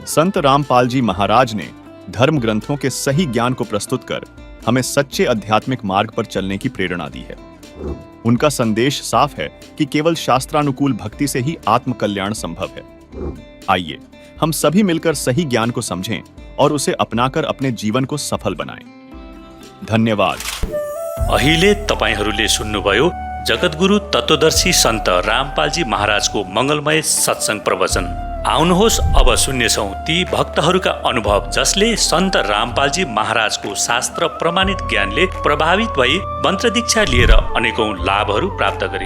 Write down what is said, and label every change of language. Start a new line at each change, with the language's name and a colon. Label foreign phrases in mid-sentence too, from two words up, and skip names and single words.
Hindi: संत रामपाल जी महाराज ने धर्म ग्रंथों के सही ज्ञान को प्रस्तुत कर हमें सच्चे आध्यात्मिक मार्ग पर चलने की प्रेरणा दी है। उनका संदेश साफ है कि केवल शास्त्रानुकूल भक्ति से ही आत्म कल्याण संभव है। आइए हम सभी मिलकर सही ज्ञान को समझें और उसे अपनाकर अपने जीवन को सफल बनाएं। धन्यवाद।
Nepali: अहिले तपाईहरूले सुन्नुभयो जगतगुरु तत्वदर्शी सन्त रामपालजी महाराजको मङ्गलमय सत्संग प्रवचन। आउनुहोस् अब सुन्नेछौँ ती भक्तहरूका अनुभव जसले सन्त रामपालजी महाराजको शास्त्र प्रमाणित ज्ञानले प्रभावित भई मन्त्र दीक्षा लिएर अनेकौं लाभहरू प्राप्त गरे।